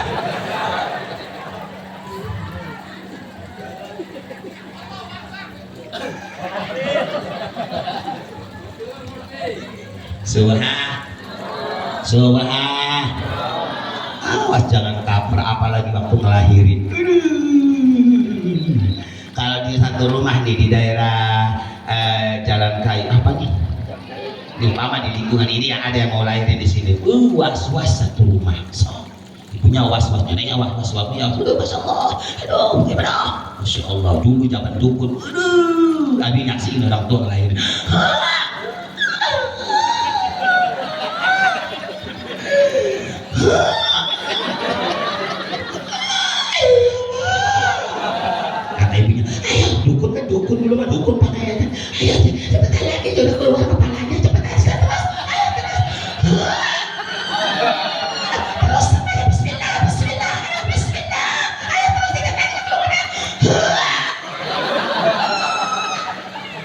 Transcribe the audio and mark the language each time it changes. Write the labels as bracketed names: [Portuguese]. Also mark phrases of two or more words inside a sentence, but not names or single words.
[Indonesian] Subhan. Awas jangan kaper, apalagi waktu ngelahirin. Kalau di satu rumah nih di daerah Jalan Kayu apa nih? Di umpama di lingkungan ini yang ada yang mau lahirin di sini. Was-was satu rumah. So, ibunya was-was, neneknya was-was, babunya aduh [Arabic] ما شاء الله, [Indonesian] aduh gimana? [Arabic] ما شاء الله, [Indonesian] dulu zaman dukun. Aduh, abi nyaksiin orang tua ngelahirin. Kata ibunya, ayo dukun kan dukun dulu mah dukun pakaiannya, ayo cepetan lagi sudah keluar kepalanya, cepetan terus, ayo terus, ayo bismillah, ayo terus 3 kali keluar.